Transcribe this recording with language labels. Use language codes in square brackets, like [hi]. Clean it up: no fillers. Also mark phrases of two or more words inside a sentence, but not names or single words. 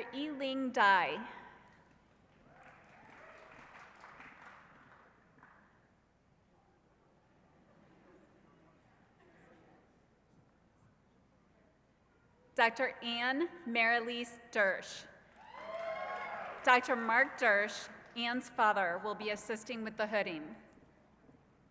[en] Yiling Dai. Dr. Anne Marilise Dersch. Dr. Mark Dersch, Anne's father, will be assisting with the hooding.